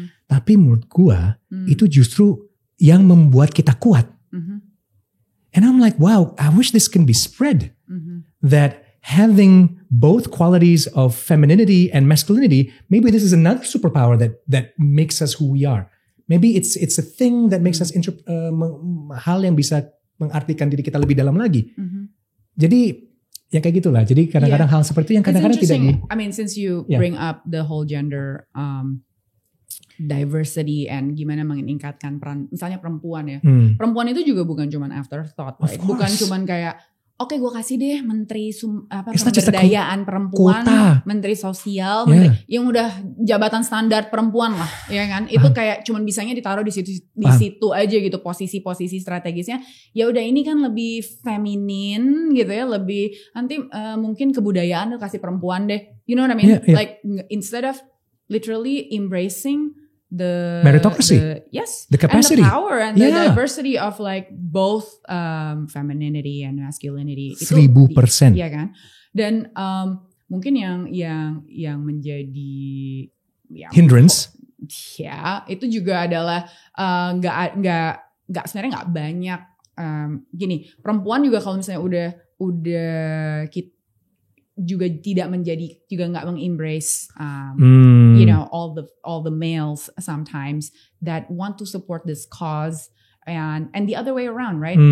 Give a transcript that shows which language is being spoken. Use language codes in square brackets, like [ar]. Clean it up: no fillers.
[id] Tapi menurut gua, itu justru yang membuat kita kuat. [en] And I'm like, wow, I wish this can be spread. That having both qualities of femininity and masculinity, maybe this is another superpower that makes us who we are. Maybe it's a thing that makes us [id] hal yang bisa mengartikan diri kita lebih dalam lagi. Jadi ya kayak gitulah. Jadi kadang-kadang hal seperti yang kadang-kadang tidak. [en] I mean, since you bring up the whole gender diversity and [id] gimana meningkatkan peran misalnya perempuan ya. Perempuan itu juga bukan cuman [en] afterthought, right? [id] Bukan cuman kayak oke, gue kasih deh menteri pemberdayaan perempuan, kota. Menteri sosial, menteri yang udah jabatan standar perempuan lah, ya kan? Itu kayak cuman bisanya ditaruh di situ aja gitu, posisi-posisi strategisnya. Ya udah, ini kan lebih feminin gitu ya, lebih nanti mungkin kebudayaan lu kasih perempuan deh. [en] You know what I mean? Like instead of literally embracing the meritocracy, the capacity, and the power and the diversity of like both femininity and masculinity. 1000%. [id] Iya kan? Dan mungkin yang menjadi [en] hindrance, [id] ya itu juga adalah nggak sebenarnya nggak banyak gini, perempuan juga kalau misalnya udah kita juga tidak menjadi, juga nggak mengembrace [en] you know, all the males sometimes that want to support this cause and the other way around, [id] right?